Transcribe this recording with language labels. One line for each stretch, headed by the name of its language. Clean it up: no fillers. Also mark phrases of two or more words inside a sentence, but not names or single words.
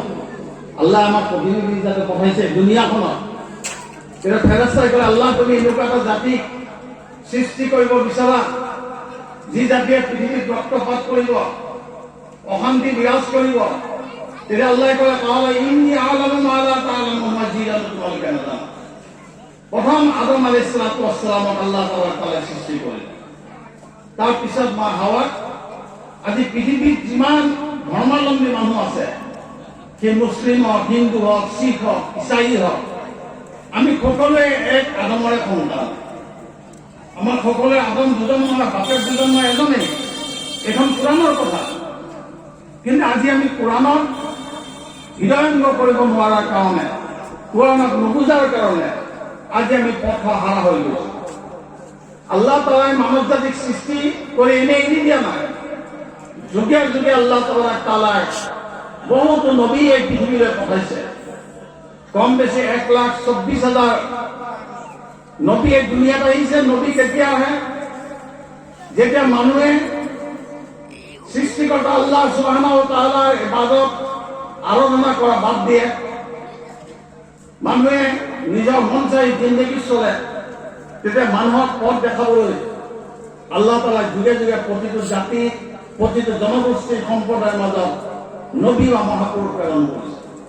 Assamese: আল্লাহ আমাক প্ৰতিনিধি হিচাপে পঠাইছে দুনিয়াখনত। কিন্তু ফেৰেশতাই ক'লে, আল্লাহ তুমি এনেকুৱা এটা জাতি সৃষ্টি কৰিব বিচাৰা যি জাতিয়ে পৃথিৱীত ৰক্তপাত কৰিব, অশান্তি বিৰাজ কৰিব। তেতিয়া আল্লাহে ক'লে,
Arabic: قال إني أعلم ما لا تعلمون,
Assamese: মই যি জানো তোমালোকে নাজানা। প্ৰথম আদম
Arabic: عليه الصلاة والسلام
Assamese: আল্লাহ তাআলাই সৃষ্টি কৰিলে, তাৰপিছত মা হাৱাক। আজি পৃথিৱীত যিমান ধৰ্মাৱলম্বী মানুহ আছে, সেই মুছলিম হওক, হিন্দু হওক, শিখ হওক, ইছাই হওক, আমি সকলোৱে এক আদমৰে সন্তান। আমাৰ সকলোৱে আদম দুজন নহয়, বাপেক দুজন নহয়, এজনেই। এখন কোৰআনৰ কথা। কিন্তু আজি আমি কোৰআনত হৃদয়ংগ কৰিব নোৱাৰাৰ কাৰণে, কোৰআনক নুবুজাৰ কাৰণে আজি আমি পথ হাৰা হৈ গৈছো। আল্লাহ তাআলাই মানৱ জাতিক সৃষ্টি কৰি এনেই এৰি দিয়া নাই। যুগে যুগে
Arabic: الله تبارك تعالى
Assamese: বহুতো নবী এই পৃথিৱীলৈ পঠাইছে। কম বেছি 1,24,000 নবী এই দুনিয়াত আহিছে। নবী কেতিয়া আহে? যেতিয়া মানুহে সৃষ্টিকৰ্তা
Arabic: الله سبحانه وتعالى
Assamese: ইবাদত আৰাধনা কৰা বাদ দিয়ে, মানুহে নিজৰ মন চাই জিন্দগী চলে, তেতিয়া মানুহক পথ দেখাবলৈ আল্লাহ তাআলা যুগে যুগে প্ৰতিটো জাতি, প্ৰতিটো জনগোষ্ঠীৰ সম্প্ৰদায়ৰ মাজত নবী বা মহাপুৰুষ প্ৰেৰণ কৰিছে।